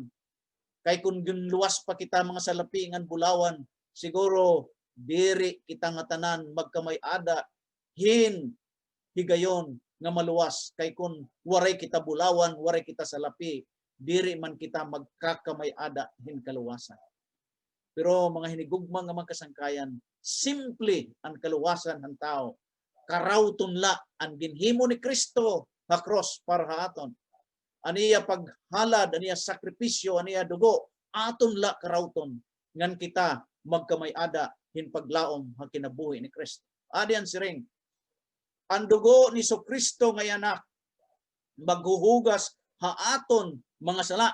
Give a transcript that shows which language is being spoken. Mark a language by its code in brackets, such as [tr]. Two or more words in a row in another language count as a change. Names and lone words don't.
[war] Kay kung luwas pa kita mga salapi ngan bulawan, siguro diri kita nga tanan magkamay ada hin higayon nga maluwas. Kay kung waray kita bulawan, waray kita salapi, diri man kita magkakamay ada hin kaluwasan. Pero mga hinigugma nga mga kasangkayan, simple ang kaluwasan ng tao. Karawton la ang ginhimo ni Kristo nga cross para haton. Aniya paghalad, aniya sakripisyo, aniya dugo, aton la karawton ngan kita magkamay-ada hin paglaom ha kinabuhi ni Kristo. Adian siring. Ang dugo ni Kristo nga anak maghuhugas haaton mga sala.